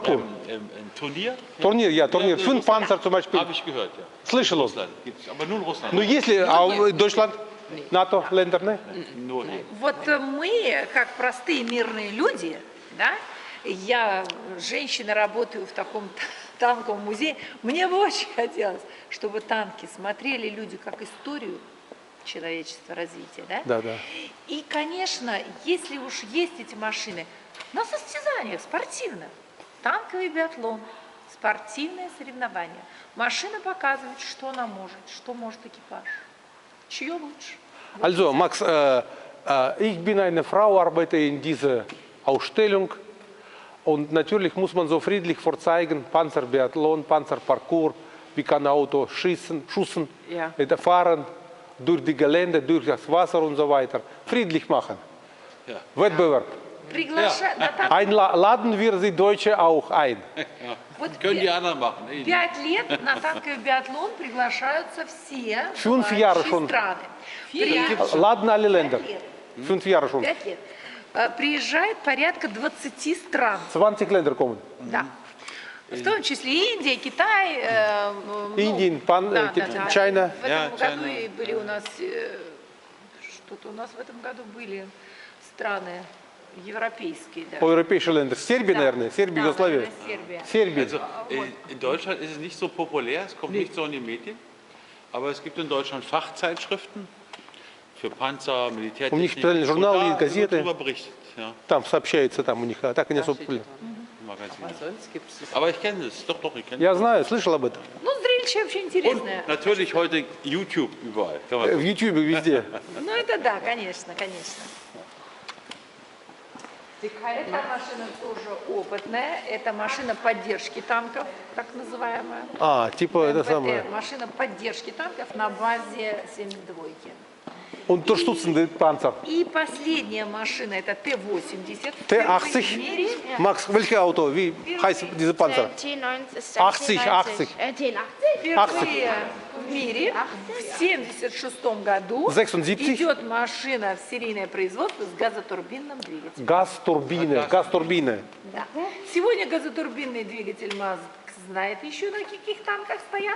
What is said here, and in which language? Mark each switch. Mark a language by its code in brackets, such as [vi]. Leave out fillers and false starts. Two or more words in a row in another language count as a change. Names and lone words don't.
[de] Parkour. Turnier? [ru] Турнир, Турнир. [de] Fünf Panzer zum Beispiel. Habe ich gehört, ja. [ru] Слышал он. [de] Russland gibt's, aber nur in Russland. [ru] Ну если, а Deutschland, НАТО, Länder, не? [de] Nur hier. [ru] Вот мы, как простые мирные люди, да, я, женщина, работаю в таком танковом музее, мне бы очень хотелось, чтобы танки смотрели люди как историю человечества, развития, да? Да, да. И, конечно, если уж есть эти машины, на состязаниях спортивных, танковый биатлон, спортивное соревнование, машина показывает, что она может, что может экипаж, чье лучше. [de] Also Max, ich bin eine Frau, arbeite in dieser Ausstellung und natürlich muss man so friedlich vorzeigen, Panzerbiathlon, Panzerparcours, wie kann Auto schießen, Ja. fahren durch die Gelände, durch das Wasser und so weiter. Friedlich machen. Ja. Wettbewerb. Einladen wir die Deutsche auch ein. [ru] Вот [de] Können die anderen machen. [ru] 5 лет на танковый биатлон приглашаются все [de] Fünf Jahre [ru] желающие [de] schon. [ru] страны. [de] Laden alle Länder. 5 Jahre schon. [ru] 5 лет. Приезжает порядка 20 стран. [de] 20 Länder kommen. [ru] Да. В том числе Индия, Китай, [de] Indien, China. [ru] В этом [de] Ja, [ru] году [de] China. [ru] и были у нас, что-то у нас в этом году были страны европейские. Да. [de] Europäische Länder. Serbien, [ru] наверное. Serbien, Да, [de] Jugoslawien. [ru] наверное, Сербия. [de] Serbien. Also, in Deutschland ist es nicht so populär, es kommt nicht so in die Medien, aber es gibt in Deutschland Fachzeitschriften für Panzer, Militärtechnik. [ru] У них специальные журналы, [de] und da wird [ru] газеты. [de] darüber berichtet, ja, [ru] Там сообщается, там у них, а так они особо... [de] im Magazin. Sonst gibt es Aber ich kenne es, doch, ich kenne es. [ru] Я знаю, слышал об этом. Ну, зрелище вообще интересное. Und natürlich heute YouTube überall. Kann man В YouTube везде. Ну, это да, конечно, конечно. Эта машина тоже опытная, это машина поддержки танков, так называемая. А, типа это МПТ, самое. машина поддержки танков на базе 72. [de] Unterstützende Panzer. [ru] И последняя машина это Т-80. [de] T80. Max, welches Auto? Wie heißt diese Panzer? [ru] T90, 80, T90. 80. T80. Впервые в мире в 1976 году 76. идет машина в серийное производство с газотурбинным двигателем. [de] Gasturbine, Gasturbine. [ru] Да. Сегодня газотурбинный двигатель МАЗ знает еще на каких танках стоят.